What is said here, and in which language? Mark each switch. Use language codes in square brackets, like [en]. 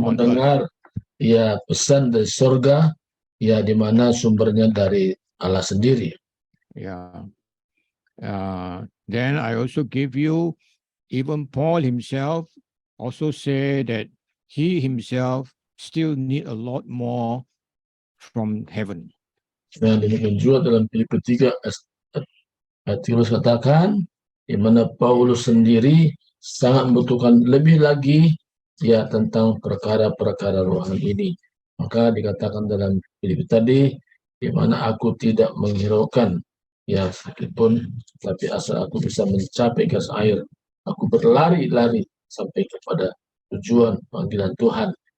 [id] mendengar ya pesan dari surga, ya di mana sumbernya dari Allah sendiri. Yeah. [en] Then I also give you, even Paul himself also say that he himself still need a lot more from heaven. [id] Nah, demikian juga dalam Filipi 3 ayat 13 katakan, di mana Paulus sendiri sangat membutuhkan lebih lagi ya tentang perkara-perkara rohani ini. Maka dikatakan dalam Filipi tadi, di mana aku tidak menghiraukan ya sakit pun, tapi asal aku bisa mencapai gas air, aku berlari-lari sampai kepada tujuan panggilan Tuhan.